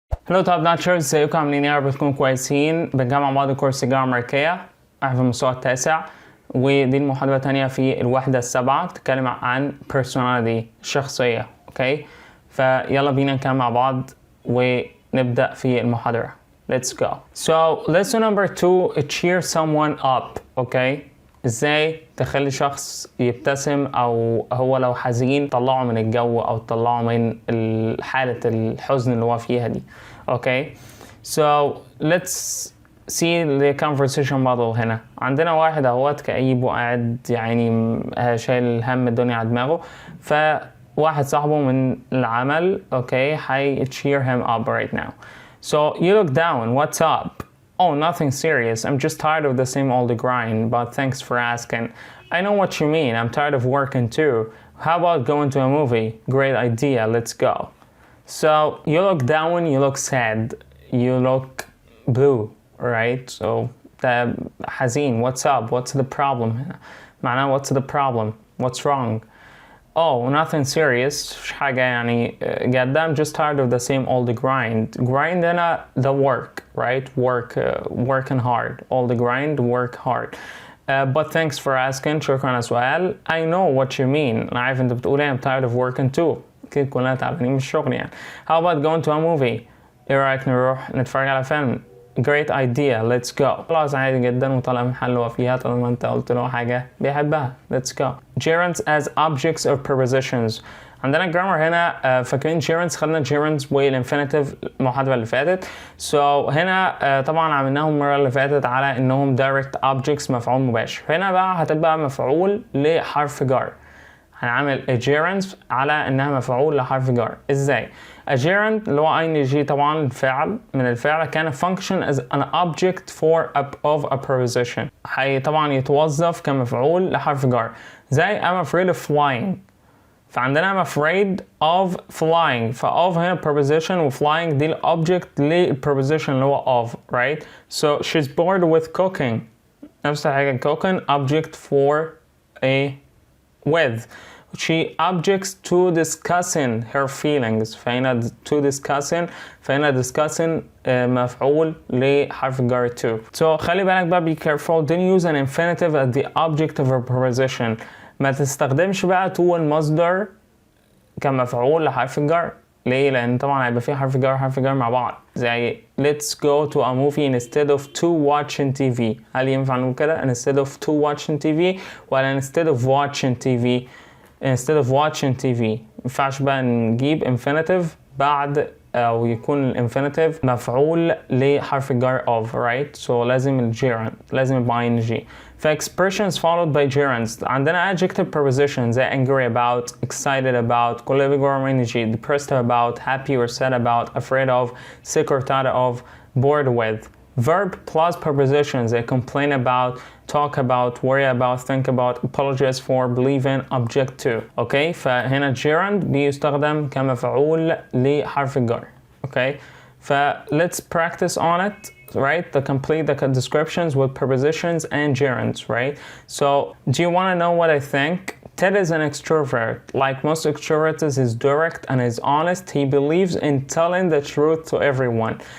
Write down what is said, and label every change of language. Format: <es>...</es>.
<ar>هلو توب ناتشرز، ازيكم عاملين ايه؟ يا رب تكونوا كويسين. بنجمع بعض كورس الجامعة الأمريكية في المستوى التاسع، ودي المحاضرة التانية في الوحدة السابعة بتتكلم عن personality، الشخصية. اوكي، فيلا بينا نكمل مع بعض ونبدأ في المحاضرة.</ar> <en>Let's go. So lesson number 2, cheer someone up.</en> <ar>اوكي، ازاي تخلي شخص يبتسم، او هو لو حزين طلعه من الجو او طلعه من حالة الحزن اللي هو فيها دي.</ar> <en>Okay, so let's see the conversation model.</en> <ar>هنا عندنا واحد اهوت كئيب وقاعد يعني شايل هم الدنيا على دماغه، فواحد صاحبه من العمل اوكي هي</ar> <en>cheer him up right now. So you look down, what's up? Oh, nothing serious. I'm just tired of the same old grind, but thanks for asking. I know what you mean. I'm tired of working too. How about going to a movie? Great idea. Let's go. So you look down, you look sad, you look blue, right? So the حزين. What's up? What's the problem? معناه what's the problem? What's wrong? Oh, nothing serious.</en> <ar>مش حاجة يعني جادة.</ar> <en>I'm just tired of the same old grind. Grind هنا the work, right? Working hard. All the grind, work hard. But thanks for asking.</en> <ar>شكرا على السؤال.</ar> <en>I know what you mean.</en> <ar>أنا عارف أنت بتقول إيه.</ar> <en>I'm tired of working too.</en> <ar>أكيد كلنا تعبانين من الشغل يعني.</ar> <en>How about going to a movie?</en> <ar>إيه رأيك نروح نتفرج على فيلم؟</ar> <en>Great idea. Let's go.</en> <ar>خلاص عادي جدا وطالع من حل وفيها طالما انت قلت له حاجة بيحبها. Let's go.</ar> <en>Gerunds as objects or prepositions.</en> <ar>عندنا الجرامر هنا فاكرين gerunds، خدنا gerunds والinfinitive المحاضرة اللي فاتت. So هنا طبعا عملناهم المرة اللي فاتت على انهم</ar> <en>direct objects،</en> <ar>مفعول مباشر. هنا بقى هتبقى مفعول لحرف جر. هنعمل a gerund على انها مفعول لحرف جر. ازاي؟ a gerund اللي هو ing طبعا الفعل من الفعل كان</ar> <en>function as an object of a preposition.</en> <ar>هي طبعا يتوظف كمفعول لحرف جر.</ar> <en>زي I'm afraid of flying. فعندنا I'm afraid of flying.</en> <ar>of هنا preposition و flying دي الobject للpreposition اللي هو of, right?</ar> <en>So she's bored with cooking.</en> <ar>نفس الحاجة</ar> <en>cooking object for a with. She objects to discussing her feelings.</en> <ar>فهنا to discussing، فهنا discussing مفعول لحرف الجر to.</ar> <en>So</en> <ar>خلي بالك بقى</ar> <en>be careful. Don't use an infinitive as the object of a preposition.</en> <ar>ما تستخدمش بقى to المصدر كمفعول لحرف الجر. ليه؟ لأن طبعا هيبقى فيه حرف جر مع بعض.</ar> <en>زي let's go to a movie instead of to watching TV.</en> <ar>هل ينفع نقول كده</ar> <en>instead of to watching TV ولا instead of watching TV؟ instead of watching TV.</en> <ar>مينفعش بقى نجيب infinitive بعد أو يكون الانفينيتيف مفعول لحرف الجر of, right? So لازم الجيرند، لازم يبقى ing.</ar> <en>ف expressions followed by gerunds. عندنا adjective prepositions زي angry about, excited about،</en> <ar>كل بيجروا</ar> <en>ing. depressed about, happy or sad about, afraid of, sick or tired of, bored with. Verb plus prepositions زي complain about, talk about, worry about, think about, apologize for, believe in, object to.</en> <ar>اوكي، فهنا gerund بيستخدم كمفعول لحرف الجر.</ar> <en>Okay, ف let's practice on it, right? To complete the descriptions with prepositions and gerunds, right? So do you want to know what I think? Ted is an extrovert. Like most extroverts, he's direct and is honest. He believes in telling the truth to everyone.</en>